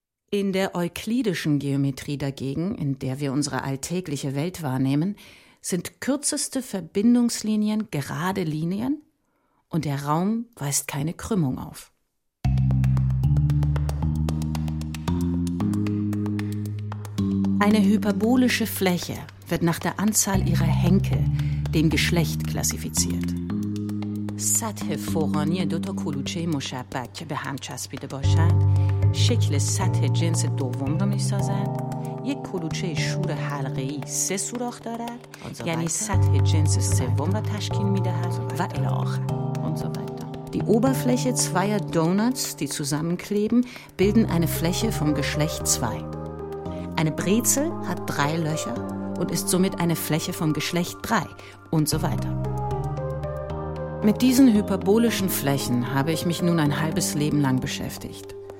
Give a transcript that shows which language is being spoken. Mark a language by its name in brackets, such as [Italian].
[German] In der euklidischen Geometrie dagegen, in der wir unsere alltägliche Welt wahrnehmen, sind kürzeste Verbindungslinien gerade Linien und der Raum weist keine Krümmung auf. Eine hyperbolische Fläche wird nach der Anzahl ihrer Henkel, dem Geschlecht, klassifiziert. [Persian] سطح فوقانی دو تا کلوچه مشبک که به هم چسبیده باشند، شکل سطح جنس دوم را می‌سازند، یک کلوچه شور حلقه‌ای سه سوراخ دارد، یعنی سطح جنس سوم را تشکیل می‌دهد و الی آخر. [German] Die Oberfläche zweier Donuts, die zusammenkleben, bilden eine Fläche vom Geschlecht 2. Eine Brezel hat drei Löcher und ist somit eine Fläche vom Geschlecht 3 und so weiter. Mit diesen hyperbolischen Flächen habe ich mich nun ein halbes Leben lang beschäftigt.